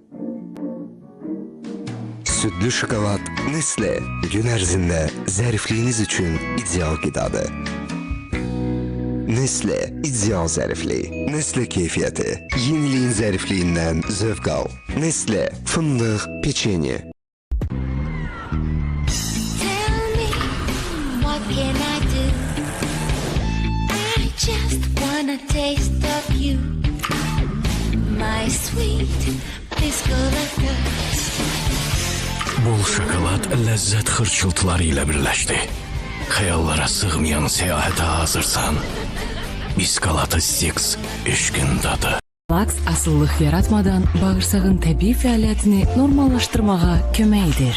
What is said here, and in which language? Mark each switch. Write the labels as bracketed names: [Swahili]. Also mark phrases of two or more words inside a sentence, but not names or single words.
[Azerbaijani] Südlü şokolad Nestle gün ərzində zərifliyiniz üçün ideal qidadır. Nestle ideal zəriflik. Nestle keyfiyyəti. Yeniliyin zərifliyindən zövq al. Nestle fındıq peçenye. [English] Tell me, what can I do? I just wanna taste of you, my sweet biscuit. [Azerbaijani] Bol şokolad ləzzət xırçıltıları ilə birləşdi. Xəyallara sığmayan səyahətə hazırsan. Biskolata Six eşqin dadı. Laks asıllıq yaratmadan bağırsağın təbii fəaliyyətini normallaşdırmağa kömək edir.